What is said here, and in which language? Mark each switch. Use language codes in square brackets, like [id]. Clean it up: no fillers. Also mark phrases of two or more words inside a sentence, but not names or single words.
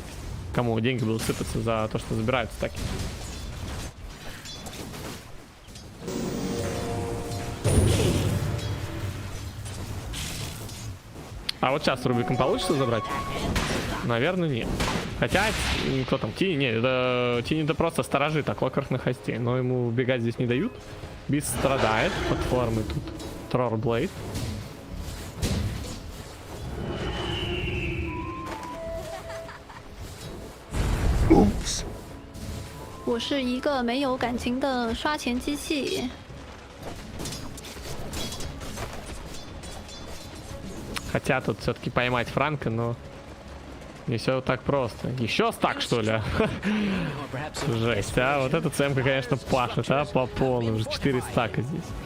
[ru] Кому деньги будут сыпаться за то, что забирают стаки. А вот сейчас с Рубиком получится забрать? Наверное, нет. Хотя, кто там? Тини? Нет, это Тини это просто сторожит, а Клокерх на хосте. Но ему убегать здесь не дают. Бист страдает под формой тут. Трорблейд. [zh] 我是一个没有感情的刷钱机器。 [ru] Хотя тут все-таки поймать Франка, но не все так просто. Еще стак, что ли? Жесть, а? Вот эта цемка, конечно, пашет, а? По полной. Уже 4 стака здесь.